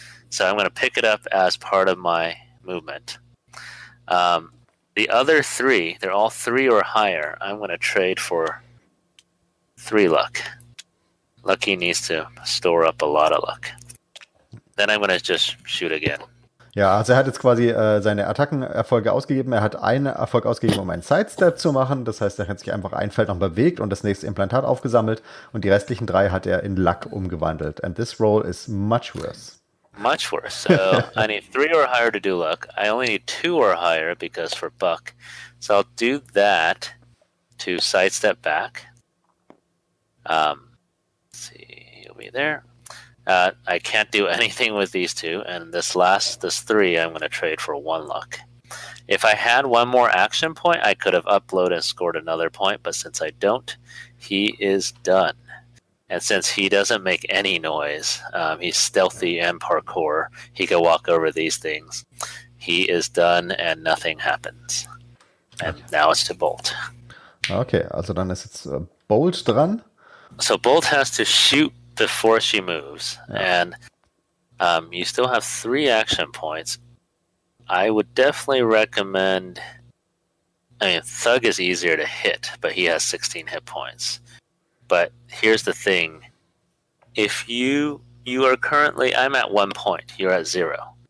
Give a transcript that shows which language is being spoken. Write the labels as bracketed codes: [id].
[en] So I'm going to pick it up as part of my movement. The other 3, they're all 3 or higher. I'm going to trade for 3 luck. Lucky needs to store up a lot of luck. Then I'm going to just shoot again. [de] Ja, also er hat jetzt quasi seine Attackenerfolge ausgegeben. Er hat einen Erfolg ausgegeben, um einen Sidestep zu machen. Das heißt, er hat sich einfach ein Feld noch bewegt und das nächste Implantat aufgesammelt. Und die restlichen 3 hat er in Luck umgewandelt. [en] And this roll is much worse. Much worse. So I need 3 or higher to do luck. I only need 2 or higher because for Buck. So I'll do that to sidestep back. Let's see, he'll be there. I can't do anything with these 2, and this 3 I'm going to trade for 1 luck. If I had 1 more action point, I could have uploaded and scored another point, but since I don't, he is done. And since he doesn't make any noise, he's stealthy and parkour, he can walk over these things. He is done and nothing happens. And now it's to Bolt. [de] Okay, also dann ist jetzt Bolt dran. [en] So Bolt has to shoot before she moves, and you still have 3 action points. I would definitely recommend... I mean, Thug is easier to hit, but he has 16 hit points. But here's the thing. If you are currently... I'm at 1 point. You're at 0.